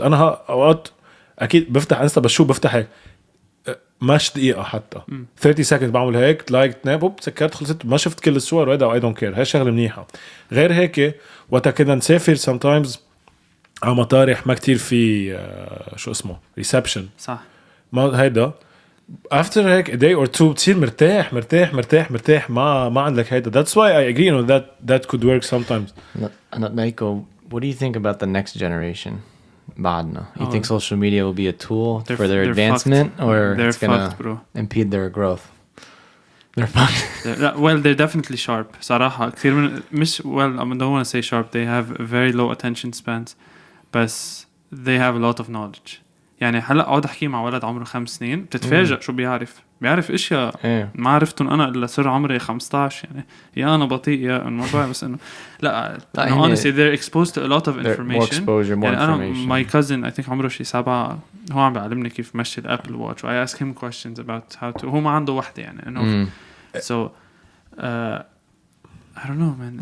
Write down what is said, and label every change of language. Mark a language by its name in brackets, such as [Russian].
[Arabic] أنا أوقات أكيد بفتح انستا بس شو بفتح هيك ماش دقيقة حتى [English] 30 seconds [Arabic] بعمل هيك لايك نابوب سكرت خلصت ما شفت كل الصور وهذا [English] I don't care. [Arabic] هاي شغلة منيحة. غير هيك وقت كنا نسافر sometimes على مطارح ما كتير في شو اسمه reception صح ما هيدا after هيك [English] a day or two [Arabic] بتصير مرتاح ما عندك هيدا. [English] That's why I agree you know that could work sometimes. Michael, what do you think about the next generation? [Arabic] بعدنا. [English] You think social media will be a tool for their advancement or it's gonna impede their growth? They're fucked. Well, they're definitely sharp. [Arabic] صراحة كثير من مش [English] well I don't want to say sharp. They have very low attention spans. [Arabic] بس [English] they have a lot of knowledge. [Arabic] يعني هلا اقعد احكي مع ولد عمره 5 سنين بتتفاجئ شو بيعرف اشياء ما عرفتهم انا الا صار عمري 15 يعني يا انا بطيء يا الموضوع بس انه لا [English] honestly they're exposed to a lot of information. More [Arabic] يعني انا [English] information. my cousin I think [Arabic] عمره شي 7 هو عم بيعلمني كيف مشي الابل واتش و [English] I ask him questions about how to [Arabic] هو ما عنده وحده يعني انه [English] so I don't know man.